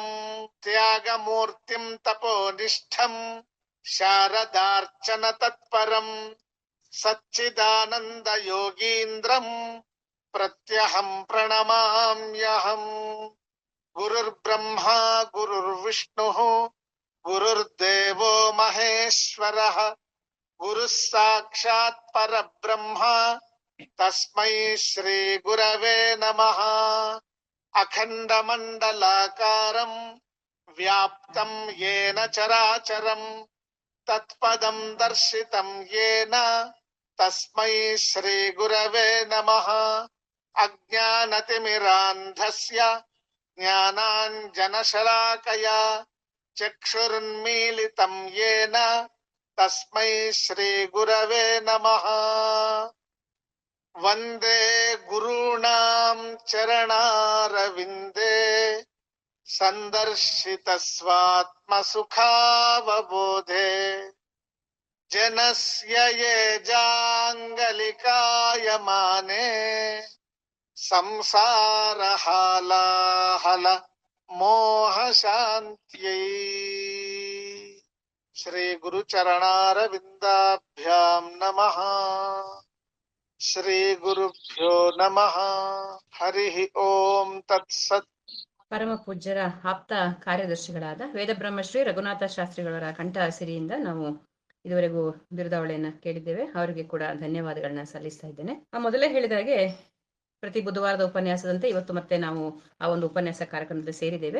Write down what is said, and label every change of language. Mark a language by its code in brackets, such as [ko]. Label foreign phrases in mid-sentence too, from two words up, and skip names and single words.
[sa] ತ್ಯಾಗಮೂರ್ತಿಂ ತಪೋನಿಷ್ಠಂ ಶಾರದಾರ್ಚನ ತತ್ಪರಂ ಸಚ್ಚಿದಾನಂದ ಯೋಗೀಂದ್ರಂ ಪ್ರತ್ಯಹಂ ಪ್ರಣಮಾಮ್ಯಹಂ. ಗುರುರ್ಬ್ರಹ್ಮ ಗುರುರ್ವಿಷ್ಣುಃ ಗುರುರ್ದೇವೋ ಮಹೇಶ್ವರಃ ಗುರುಃ ಸಾಕ್ಷಾತ್ ಪರಬ್ರಹ್ಮ ತಸ್ಮೈ ಶ್ರೀ ಗುರವೇ ನಮಃ. ಅಖಂಡ ಮಂಡಲಾಕಾರಂ ವ್ಯಾಪ್ತಂ ಯೇನ ಚರಾಚರಂ ತತ್ಪದಂ ದರ್ಶಿತಂ ಯೇನ ತಸ್ಮೈ ಶ್ರೀ ಗುರವೇ ನಮಃ. ಅಜ್ಞಾನತಿಮಿರಾಂಧಸ್ಯ ಜ್ಞಾನಾಂಜನಶಲಾಕಯ ಚಕ್ಷುರುನ್ಮೀಲಿತಂ ಯೇನ ತಸ್ಮೈ ಶ್ರೀ ಗುರವೇ ನಮಃ. ವಂದೇ ಗುರುಣಾಂ ಚರಣಾರವಿಂದೇ ಸಂದರ್ಶಿತ ಸ್ವಾತ್ಮ ಸುಖಾವಬೋಧೆ ಜನಸ್ಯ ಯೇ ಜಾಂಗಲಿಕಾಯಮಾನೆ ಸಂಸಾರ ಹಾಲಾಹಲ ಮೋಹ ಶಾಂತ್ಯೈ. ಶ್ರೀ ಗುರು ಚರಣಾರವಿಂದಾಭ್ಯಾಂ ನಮಃ. ಶ್ರೀ ಗುರುಭ್ಯೋ ನಮಃ. ಹರಿ ಓಂ ತತ್ಸತ್. [kn] ಪರಮ ಪೂಜ್ಯರ ಆಪ್ತ ಕಾರ್ಯದರ್ಶಿಗಳಾದ ವೇದಬ್ರಹ್ಮಶ್ರೀ ರಘುನಾಥ ಶಾಸ್ತ್ರಿಗಳವರ ಕಂಠ ಸಿರಿಯಿಂದ ನಾವು ಇದುವರೆಗೂ ಬಿರುದಾವಳಿಯನ್ನ ಕೇಳಿದ್ದೇವೆ. ಅವರಿಗೆ ಕೂಡ ಧನ್ಯವಾದಗಳನ್ನ ಸಲ್ಲಿಸ್ತಾ ಇದ್ದೇನೆ. ಮೊದಲೇ ಹೇಳಿದ ಹಾಗೆ ಪ್ರತಿ ಬುಧವಾರದ ಉಪನ್ಯಾಸದಂತೆ ಇವತ್ತು ಮತ್ತೆ ನಾವು ಆ ಒಂದು ಉಪನ್ಯಾಸ ಕಾರ್ಯಕ್ರಮದಲ್ಲಿ ಸೇರಿದ್ದೇವೆ.